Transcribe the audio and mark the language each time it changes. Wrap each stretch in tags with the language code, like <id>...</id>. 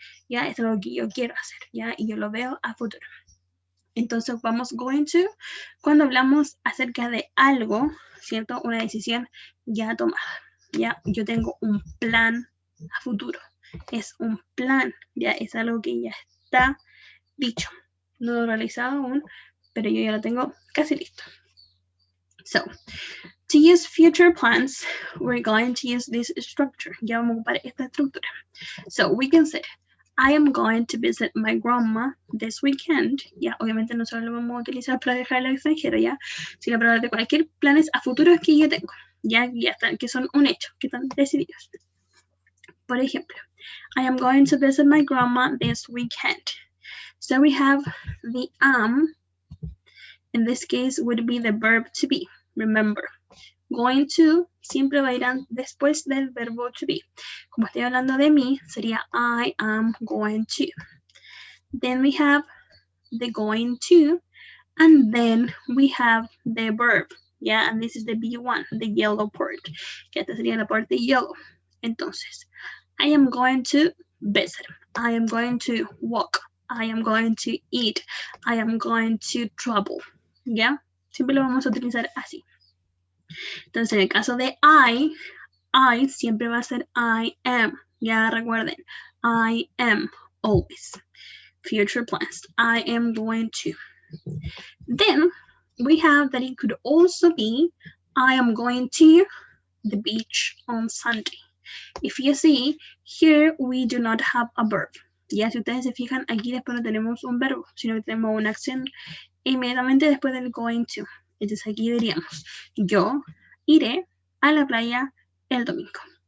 <es>Ya, es algo que yo quiero hacer, ya, y yo lo veo a futuro. Entonces vamos going to cuando hablamos acerca de algo, ¿cierto? Una decisión ya tomada. Ya, yo tengo un plan a futuro. Es un plan, ya es algo que ya está dicho. No lo he realizado aún, pero yo ya lo tengo casi listo.</es> <en>So, to use future plans, we're going to use this structure.</en> <es>Ya vamos a ocupar esta estructura.</es> <en>So, we can say, I am going to visit my grandma this weekend.</en> <es>Ya, obviamente no solo lo vamos a utilizar para viajar al extranjero, ya, sino para hablar de cualquier planes a futuros que yo tengo. Ya están, que son un hecho, que están decididos. Por ejemplo,</es> <en>I am going to visit my grandma this weekend. So we have the in this case would be the verb to be. Remember,</en> <es>going to siempre va a ir después del verbo to be. Como estoy hablando de mí, sería</es> <en>I am going to. Then we have the going to, and then we have the verb. Yeah, and this is the B1, the yellow part.</en> <es>Que esta sería la parte yellow. Entonces,</es> <en>I am going to visit. I am going to walk. I am going to eat. I am going to travel. ¿Ya?</en> <es>Siempre lo vamos a utilizar así. Entonces, en el caso de I siempre va a ser I am. Ya recuerden,</es> <en>I am always. Future plans. I am going to. Then, we have that it could also be I am going to the beach on Sunday. If you see, here we do not have a verb.</en> <es>Ya, si ustedes se fijan, aquí después no tenemos un verbo, sino que tenemos una acción inmediatamente después del going to. Entonces aquí diríamos, yo iré a la playa el domingo.</es>